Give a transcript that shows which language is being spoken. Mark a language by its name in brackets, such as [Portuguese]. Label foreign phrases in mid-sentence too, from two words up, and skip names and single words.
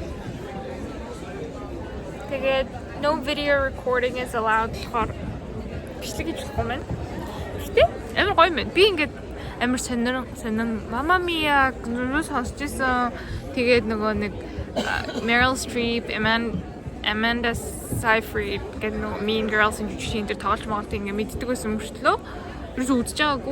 [Mongolian] Тэгээд [English] no video recording is allowed [Mongolian] болохоор бичлэг хийж болохгүй маань. Гэтэ амар гоё юм. Би ингээд амар сонирн Mamma Mia гүрүү сонсч байсан. Тэгээд нөгөө нэг Meryl Streep, Amanda Seyfried гэдэг нөгөө Mean Girls-ийн жүжигчин дээр тоглож байгаа ингээд мэддэг байсан мөртлөө ерөөсөө үзэж байгаагүй.